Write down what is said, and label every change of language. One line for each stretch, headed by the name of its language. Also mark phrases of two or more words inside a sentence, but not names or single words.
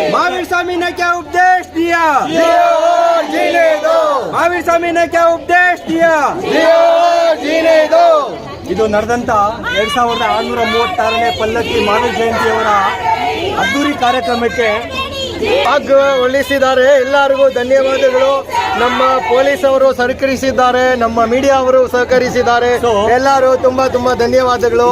Hindi: महावीर स्वामी ने क्या उपदेश दिया? जीने दो। महावीर स्वामी ने क्या उपदेश दिया? जीने दो।
Kannada: ಇದು ನಡೆದಂತ 2636ನೇ ಪಲ್ಲಕ್ಕಿ ಮಹಾವೀರ ಜಯಂತಿಯವರ ಅದ್ದೂರಿ ಕಾರ್ಯಕ್ರಮಕ್ಕೆ ಭಾಗವಹಿಸಿದ್ದಾರೆ. ಎಲ್ಲರಿಗೂ ಧನ್ಯವಾದಗಳು. ನಮ್ಮ ಪೊಲೀಸ್ ಅವರು ಸಹಕರಿಸಿದ್ದಾರೆ, ನಮ್ಮ ಮೀಡಿಯಾ ಅವರು ಸಹಕರಿಸಿದ್ದಾರೆ. ಎಲ್ಲರೂ ತುಂಬಾ ಧನ್ಯವಾದಗಳು.